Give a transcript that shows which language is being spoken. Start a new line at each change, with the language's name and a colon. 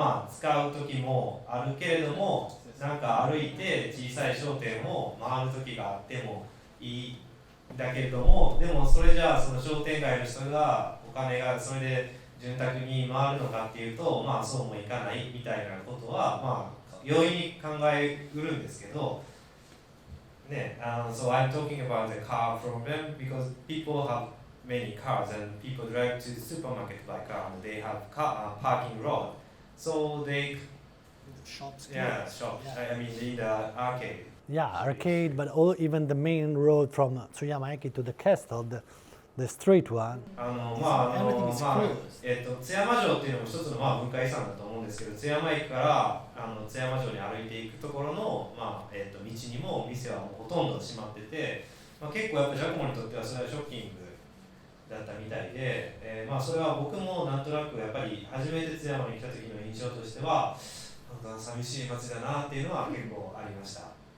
Japanese: 使う時もあるけれども、歩いて小さい商店を回る時があってもいいんだけれども、でもそれじゃあその商店街の人がお金がそれで潤沢に回るのかっていうと、そうもいかないみたいなことは容易に考えうるんですけどね。
English: So I'm talking about the car problem because people have many cars and people drive to the supermarket by car and they have parking road, so they Shops. shops. I mean in the arcade. Yeah, arcade, but even the main road from Tsuyama to the castle, the straight one. Everything is closed.
Japanese: 津山城っていうのも一つの文化遺産だと思うんですけど、津山駅から津山城に歩いていくところの道にも店はもうほとんど閉まってて、結構やっぱジャコモにとってはそれはショッキングだったみたいで、それは僕もなんとなくやっぱり初めて津山に来た時の印象としては寂しい街だなっていうのは結構ありました。